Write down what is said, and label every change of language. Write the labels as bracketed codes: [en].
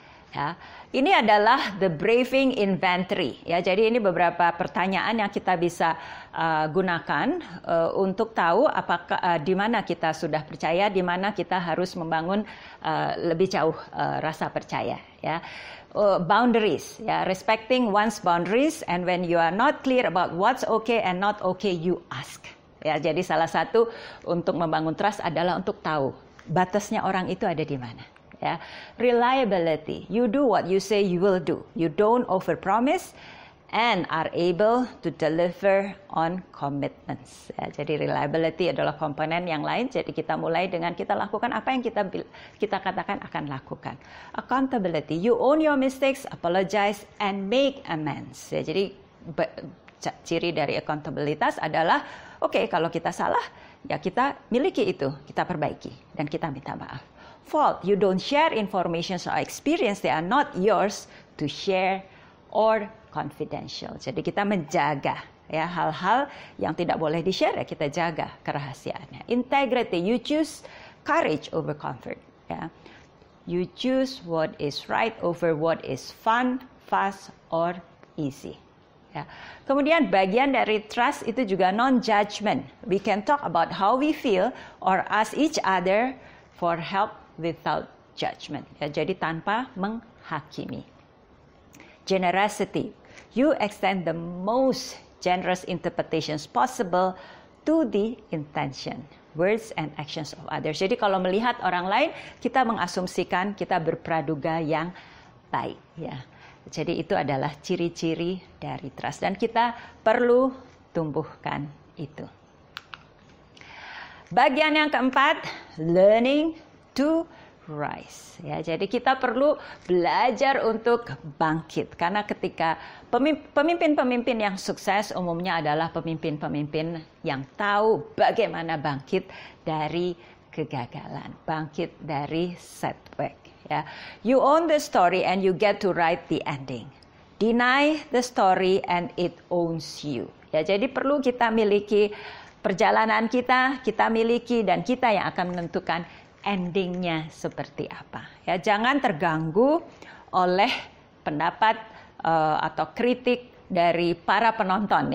[id] Ya, ini adalah [en] the braving inventory. [id] Ya, jadi ini beberapa pertanyaan yang kita bisa gunakan untuk tahu apakah di mana kita sudah percaya, di mana kita harus membangun lebih jauh rasa percaya. [en] Ya, boundaries. Ya, respecting one's boundaries, and when you are not clear about what's okay and not okay, you ask. [id] Ya, jadi salah satu untuk membangun trust adalah untuk tahu batasnya orang itu ada di mana. [en] Ya, reliability. You do what you say you will do. You don't overpromise and are able to deliver on commitments. [id] Ya, jadi reliability adalah komponen yang lain. Jadi kita mulai dengan kita lakukan apa yang kita katakan akan lakukan. [en] Accountability. You own your mistakes, apologize, and make amends. [id] Ya, jadi ciri dari accountabilitas adalah oke, kalau kita salah, ya kita miliki itu, kita perbaiki dan kita minta maaf. [en] Fault, you don't share information or experience, they are not yours to share or confidential. [id] Jadi kita menjaga, ya, hal-hal yang tidak boleh di-share, ya, kita jaga kerahasiaannya. [en] Integrity, you choose courage over comfort. Ya. You choose what is right over what is fun, fast, or easy. [id] Ya. Kemudian bagian dari trust itu juga non-judgment. [en] We can talk about how we feel or ask each other for help without judgment. [id] Ya, jadi tanpa menghakimi. Generosity. [en] You extend the most generous interpretations possible to the intention, words and actions of others. [id] Jadi kalau melihat orang lain, kita mengasumsikan kita berpraduga yang baik. Ya. Jadi itu adalah ciri-ciri dari trust dan kita perlu tumbuhkan itu. Bagian yang keempat, [en] learning to rise. [id] Ya, jadi kita perlu belajar untuk bangkit karena ketika pemimpin-pemimpin yang sukses umumnya adalah pemimpin-pemimpin yang tahu bagaimana bangkit dari kegagalan, bangkit dari setback. Ya. [en] You own the story and you get to write the ending. Deny the story and it owns you. [id] Ya, jadi perlu kita miliki perjalanan kita miliki dan kita yang akan menentukan endingnya seperti apa. Ya, jangan terganggu oleh pendapat atau kritik dari para penonton.